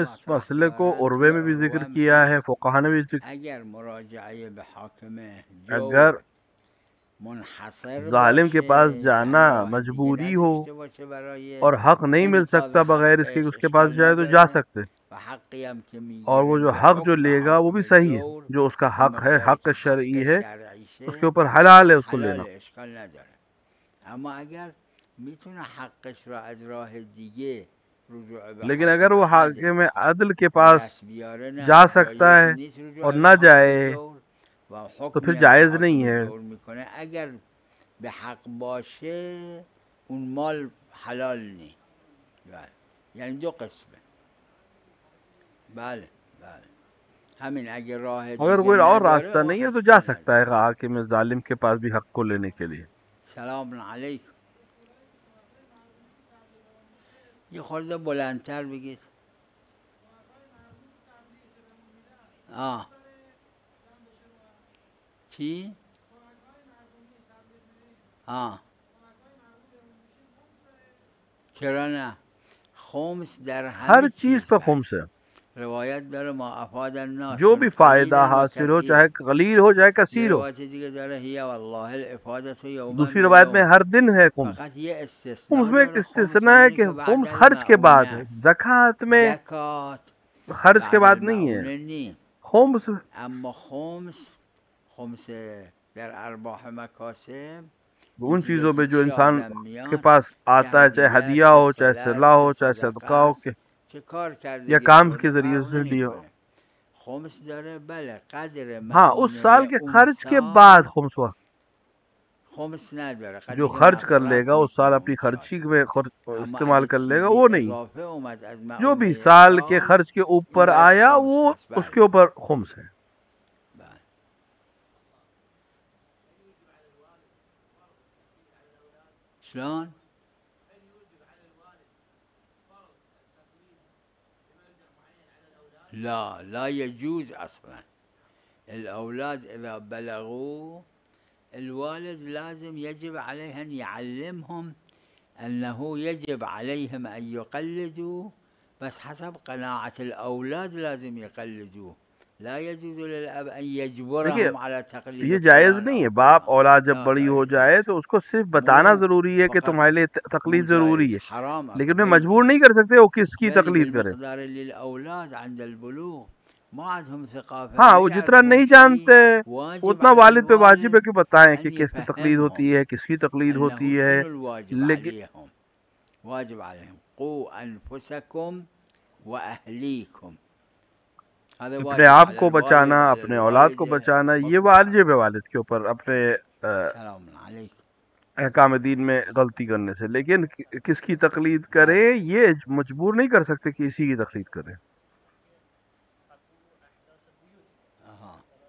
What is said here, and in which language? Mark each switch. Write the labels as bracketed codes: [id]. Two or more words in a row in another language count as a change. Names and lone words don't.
[ur] इस [fa] مطرح [ur] مسئلے کو [fa] کردن उर्वे توی [ur] میں بھی ذکر عروم کیا ہے, [fa] هست. [ur] فقہا نے بھی ذکر. [fa] اگر مراجعه به حاکم [ur] अगर [fa] جور منحصر [ur] ظالم کے پاس [fa] باشه [ur] जाना [fa] یعنی راه دیگه [ur] مجبوری ہو [fa] نداشته باشه برای [ur] اور حق نہیں مل [fa] انقاذ [ur] سکتا بغیر اس کے [fa] حقش [ur] اس کے پاس [fa] اشکال [ur] جائے تو جا [fa] نداره [ur] सकते, [fa] و حقی هم که [ur] اور وہ [fa] میگیره [ur] जो [fa] به [ur] حق جو [fa] حکم [ur] لے گا وہ بھی [fa] حاکم [ur] صحیح ہے, [fa] جور [ur] جو اس کا [fa] به [ur] حق ہے, [fa] مقداری [ur] हक [fa] که [ur] शरई [fa] حق [ur] ہے، اس کے [fa] شرعیشه [ur] اوپر حلال ہے اس کو [fa] حلال [ur] लेना। [fa] اشکال نداره. اما اگر میتونه حقش را از راه دیگه رجوع به [ur] لیکن اگر [fa] حاکم [ur] वो [fa] عدل [ur] حاکم عدل کے [fa] به [ur] पास [fa] دست بیاره [ur] जा [fa] نه [ur] सकता [fa] جایز [ur] है [fa] نیست [ur] और [fa] رجوع به [ur] न [fa] حاکم [ur] जाए [fa] جور و [ur] تو پھر [fa] حکمی هم که [ur] جائز نہیں [fa] حاکم [ur] है। [fa] جور میکنه اگر به حق باشه اون مال حلال نی. بله یعنی دو قسمه. بله بله همین اگر راه [ur] अगर [fa] دیگه [ur] کوئی اور [fa] نداره [ur] रास्ता [fa] او [ur] نہیں ہے تو جا [fa] اشکال [ur] سکتا ہے [fa] نداره. [ur] حاکم ظالم کے پاس بھی حق کو لینے کے لیے. [ar] سلام علیکم. [fa] یه خورده بلندتر بگید. چی؟ چرا نه؟ خمس در [ur] हर [fa] همه [ur] चीज [fa] چیز [ur] پر خمس [fa] هست. [ur] है, [fa] روایت داره [ar] ما افاد الناس [ur] जो [fa] من [ur] بھی فائدہ [fa] قلیل و [ur] حاصل ہو [fa] کثیر. [ur] چاہے قلیل ہو چاہے [fa] یه [ur] کثیر ہو. [fa] روایت دیگه داره [ar] هی والله الافادت یوما [ur] دوسری روایت میں [fa] بیوم. [ur] ہر دن ہے خمس. [fa] فقط یه [ur] खुम्स [fa] استثناء [ur] میں ایک [fa] داره [ur] استثنا ہے [fa] خمسانی [ur] कि [fa] که بعد [ur] خمس خرچ کے [fa] المعونه [ur] بعد ہے, [fa] است. [ur] زکات میں [fa] زکات [ur] خرچ کے [fa] بعد [ur] بعد نہیں ہے. [fa] المعونه نی. [ur] खुम्स [fa] اما خمس در ارباح مکاسب این [ur] उन [fa] چیزایی [ur] चीजों [fa] که [ur] میں جو [fa] گیر [ur] इंसान [fa] آدم [ur] के [fa] میاد [ur] पास [fa] چه [ur] آتا ہے، چاہے [fa] هدیه [ur] हदिया [fa] است چه [ur] ہو، چاہے [fa] صله [ur] सलाह [fa] است [ur] हो, [fa] چه [ur] चाहे [fa] صدقه [ur] صدقہ ہو [fa] است چه کار کرده [ur] या [fa] گیر [ur] کام کے [fa] آورده [ur] जरिए [fa] فرق [ur] سے لیا ہو. [fa] نمیکنه. خمس داره بله قدر [ur] ہاں، اس سال [fa] معونه [ur] के [fa] اون [ur] خرچ کے بعد [fa] سال. [ur] خمس ہوا, [fa] خمس نداره [ur] जो [fa] قدری که [ur] خرچ کر [fa] مصرف [ur] لے گا اس سال [fa] میکنه [ur] अपनी [fa] اون سال. [ur] خرچی میں [fa] اما [ur] इस्तेमाल [fa] اگه [ur] کر لے گا [fa] چیزی [ur] وہ نہیں. [fa] اضافه اومد از [ur] جو بھی [fa] معونه [ur] سال کے [fa] سال [ur] خرچ کے [fa] این [ur] ऊपर [fa] درش [ur] आया [fa] خمس [ur] वो [fa] هست. [ur] उसके [fa] بله [ur] اوپر خمس ہے. [fa] بله. [ar] شلون؟ لا يجوز أصلا. الأولاد إذا بلغوا الوالد لازم يجب عليه أن يعلمهم أنه يجب عليهم أن يقلدوا بس حسب قناعة الأولاد لازم يقلدوه. لا يجوز للأب أن [ur] देखिए, [ar] يجبرهم على تقليد [ur] یہ جائز [ar] فلان [ur] नहीं [ar] أو [ur] ہے۔ باپ [ar] فلان. [ur] اولاد جب [ar] لا [ur] बड़ी [ar] لا [ur] हो [ar] يجوز. [ur] جائے تو اس کو صرف بتانا [ar] مو [ur] ضروری ہے کہ [ar] فقط [ur] تمہارے لیے [ar] مو [ur] تقلید ضروری [ar] جائز [ur] है, [ar] حرام أصلا [ur] लेकिन [ar] ما [ur] انہیں مجبور [ar] يجوز. [ur] نہیں کر سکتے وہ کس کی [ar] بل [ur] تقلید کرے. [ar] بالمقدار اللي الأولاد عند البلوغ ما عندهم ثقافة [ur] हाँ, [ar] ما [ur] وہ جتنا [ar] يعرفون [ur] नहीं [ar] شيء. [ur] जानते [ar] واجب [ur] उतना [ar] على [ur] والد پہ واجب ہے [ar] الوالد [ur] کہ بتائیں کہ [ar] أن [ur] کیسے تقلید ہوتی [ar] يفهمهم [ur] ہے، کس کی تقلید ہوتی [ar] أنه [ur] है। [ar] شنو الواجب [ur] लेकिन [ar] عليهم. واجب عليهم قوا أنفسكم وأهليكم. هذا [ur] अपने [ar] واجب [ur] आप [ar] على [ur] کو بچانا, [ar] الوالد على [ur] اپنے اولاد کو [ar] الوالدة [ur] بچانا، یہ [ar] حكم هذا. [ur] واجب ہے والد کے اوپر اپنے [ar] سلام عليكم. [ur] احکام دین میں غلطی کرنے سے. لیکن کس کی تقلید کرے [fa] بله [ur] یہ مجبور نہیں کر سکتے کہ اسی کی تقلید کرے. [ar] أها.